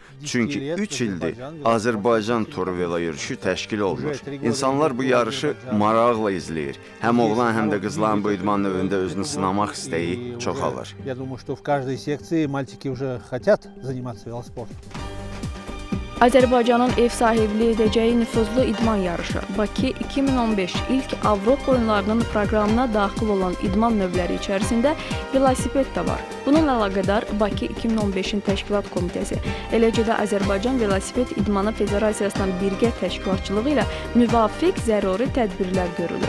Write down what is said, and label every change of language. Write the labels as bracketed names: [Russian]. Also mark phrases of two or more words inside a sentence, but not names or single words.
[Azerbaijani] Çünki 3 ildir Azərbaycan turu velo yürüyüşü təşkil olunur. İnsanlar bu yarışı maraqla izləyir. Həm oğlan, həm də qızların bu idman növündə özünü sınamaq istəyi çoxalır. [Russian] Я думаю, что в каждой секции мальчики уже хотят заниматься велоспортом. [Azerbaijani] Azərbaycanın ev sahibliyi edəcəyi nüfuzlu idman yarışı Bakı 2015 ilk Avropa oyunlarının proqramına daxil olan idman növləri içərisində velosiped də var. Bununla əlaqədar Bakı 2015-in təşkilat komitəsi, eləcə də Azərbaycan Velosiped İdmanı Federasiyasının birgə təşkilatçılığı ilə müvafiq zəruri tədbirlər görülür.